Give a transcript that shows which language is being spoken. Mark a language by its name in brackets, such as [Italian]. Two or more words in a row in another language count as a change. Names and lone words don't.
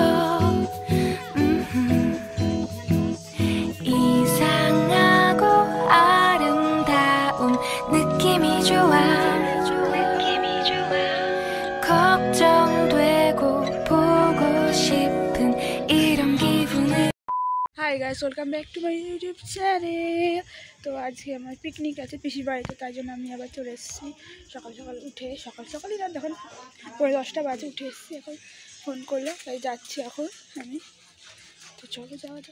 [Korean] 이상하고 아름다운 느낌이 좋아. 걱정되고 보고 싶은 이런 기분을. [English] Hi guys, welcome back to my YouTube channel. [Bangla] তো আজকে আমার পিকনিক আছে পিসির বাড়িতে, তাই জন্য আমি আবার চলে এসেছি। সকাল সকালই না, দেখুন 10:30 বাজে উঠে এসেছি। এখন ফোন করলো, তাই যাচ্ছি এখন আমি। তো চলো যাওয়া যাক।